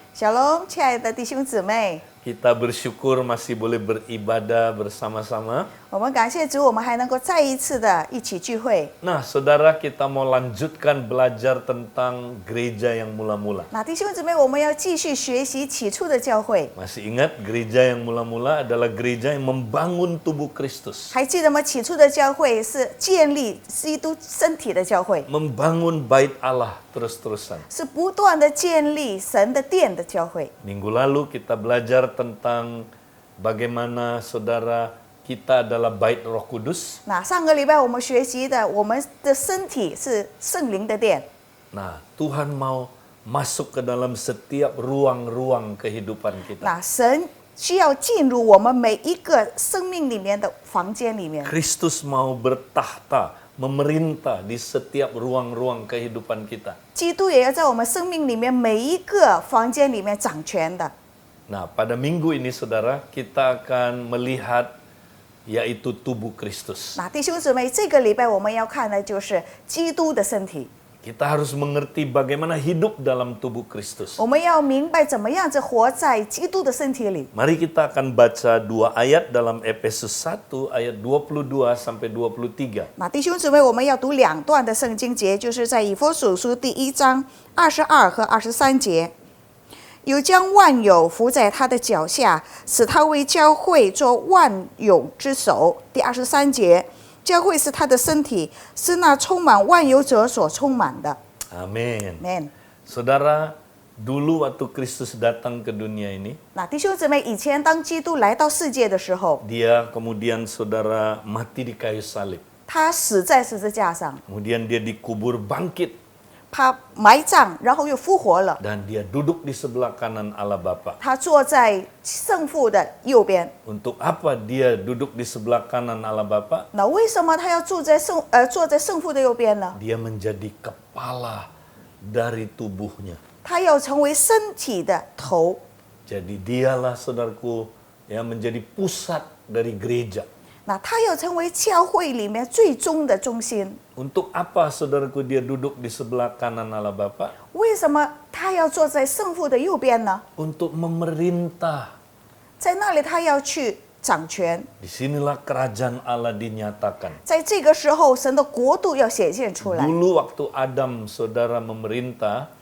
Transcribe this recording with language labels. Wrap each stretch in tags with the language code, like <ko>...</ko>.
<zh>Shalom，亲爱的弟兄姊妹，</zh> <id>Kita bersyukur masih boleh beribadah bersama-sama.</id> <zh>我们感谢主，我们还能够再一次的一起聚会。</zh> <id>Nah, saudara, kita mau lanjutkan belajar tentang gereja yang mula-mula.</id> <zh>那弟兄姊妹，我们要继续学习起初的教会。</zh> <id>Masih ingat gereja yang mula-mula adalah gereja yang membangun tubuh Kristus.</id> <zh>还记得吗？起初的教会是建立基督身体的教会，</zh> <id>Membangun bait Allah terus-terusan.</id> <zh>是不断的建立神的殿的教会。</zh> <id>Minggu lalu kita belajar tentang bagaimana saudara kita adalah bait Roh Kudus.</id> <zh>那上个礼拜我们学习的，我们的身体是圣灵的殿。</zh> <id>Nah, Tuhan mau masuk ke dalam setiap ruang-ruang kehidupan kita.</id> <zh>那神需要进入我们每一个生命里面的房间里面。</zh> <id>Kristus mau bertahta, memerintah di setiap ruang-ruang kehidupan kita.</id> <zh>基督也要在我们生命里面每一个房间里面掌权的。</zh> <id>Nah, pada minggu ini saudara, kita akan melihat yaitu tubuh Kristus.</id> <zh>那弟兄姊妹，这个礼拜我们要看的就是基督的身体。</zh> <id>Kita harus mengerti bagaimana hidup dalam tubuh Kristus.</id> <zh>我们要明白怎么样子活在基督的身体里。</zh> <id>Mari kita akan baca dua ayat dalam Efesus 1 ayat 22 sampai 23.</id> <zh>那弟兄姊妹，我们要读两段的圣经节，就是在以弗所书第1章22和23节。有将万有伏在他的脚下，使他为教会做万有之首。第23节，教会是他的身体，是那充满万有者所充满的。</zh> <id>Amin. Amen。 Saudara, dulu waktu Kristus datang ke dunia ini,</id> <zh>那弟兄姊妹，以前当基督来到世界的时候，</zh> <id>dia kemudian saudara mati di kayu salib.</id> <zh>他死在十字架上，</zh> <id>Kemudian dia dikubur bangkit</id> <zh>他埋葬，然后又复活了。</zh> <id>dan dia duduk di sebelah kanan Allah Bapa.</id> <zh>他坐在圣父的右边。</zh> <id>Untuk apa dia duduk di sebelah kanan Allah Bapa?</id> <zh>那为什么他要坐在圣父的右边呢？</zh> <id>Dia menjadi kepala dari tubuhnya.</id> <zh>他要成为身体的头。</zh> <id>Jadi dialah saudaraku yang menjadi pusat dari gereja.</id> <zh>那他要成为教会里面最终的中心。</zh> <id>Untuk apa saudaraku dia duduk di sebelah kanan Allah Bapa?</id> <zh>为什么他要坐在圣父的右边呢？</zh> <id>Untuk memerintah.</id> <zh>在那里他要去掌权。</zh> <id>Disinilah kerajaan Allah dinyatakan.</id> <zh>在这个时候，神的国度要显现出来。</zh> <id>Dulu waktu Adam saudara memerintah,</id>